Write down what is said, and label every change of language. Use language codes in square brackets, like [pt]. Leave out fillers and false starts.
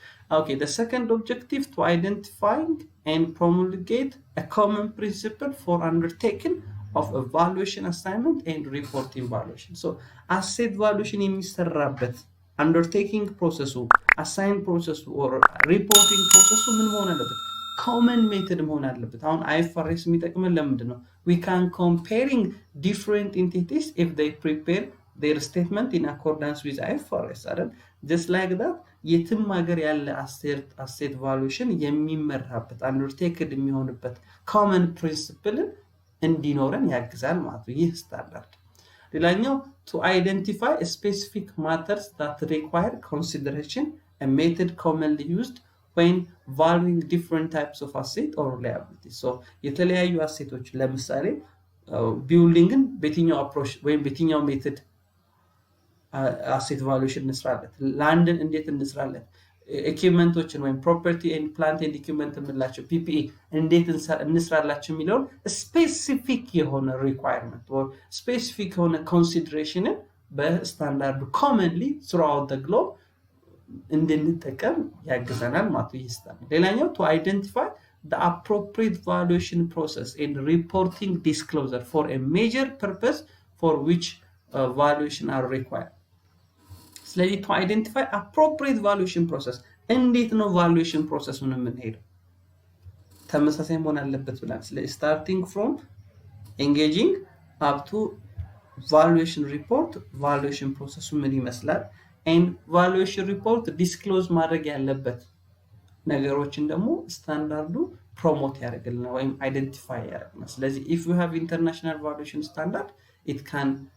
[en] Okay, the second objective to identifying and promulgate a common principle for undertaking of a valuation assignment and reporting valuation. So asset valuation [am] የሚሰራበት [en] undertaking process, assign process or reporting process [am] ምን መሆን አለበት? [en] common method [am] መሆን አለበት። አሁን IFRS የሚጠቅመን ለምንድን ነው? [en] we can comparing different entities if they prepare their statement in accordance with IFRS [am] አይደል? [en] just like that [am] የትም ሀገር ያለ [en] asset valuation [am] የሚመራበት [en] undertaken [am] የሚሆንበት [en] common principle [am] እንዲኖረን ያግዛል ማለት ነው። ይህ ስታንዳርድ። ሌላኛው [en] to identify specific matters that require consideration, a method commonly used when valuing different types of asset or liability. [am] so የተለያዩ አሴቶች ለምሳሌ ቢልዲንግን በየትኛው አፕሮች ወይም በየትኛው ሜተድ አሴት ቫሉዌሽን እንስራለን፣ ላንድን እንዴት እንስራለን፣ ኢኩዊፕመንቶችን ወይም ፕሮፐርቲ ኤንድ ፕላንት ኤንድ ኢኩዊፕመንት የምንላቸው ፒፒኢ እንዴት እንስራላቸው የሚለውን ስፔሲፊክ የሆነ ሪኳየርመንት [en] or [am] ስፔሲፊክ የሆነ ኮንሲደሬሽንን በስታንዳርዱ ኮመንሊ [en] throughout the globe [am] እንድንጠቀም ያግዘናል ማለት ነው። ሌላኛው [en] to identify the appropriate valuation process and reporting disclosure for a major purpose for which valuation are required. [am] ስለዚህ [en] to identify appropriate valuation process [am] እንዴት ነው [en] valuation process-ን [am] የምንሄደው? ተመሳሳይ መሆን አለበት ብለን ስለዚህ [en] starting from engaging up to valuation report valuation process [am] ምን ይመስላል [en] and valuation report disclose [am] ማድረግ ያለበት ነገሮችን ደግሞ [en] ስታንዳርዱ ፕሮሞት [am] ያደርግልናል ወይም አይደንቲፋይ ያደርግልናል። ስለዚህ [en] if you have international valuation standard it can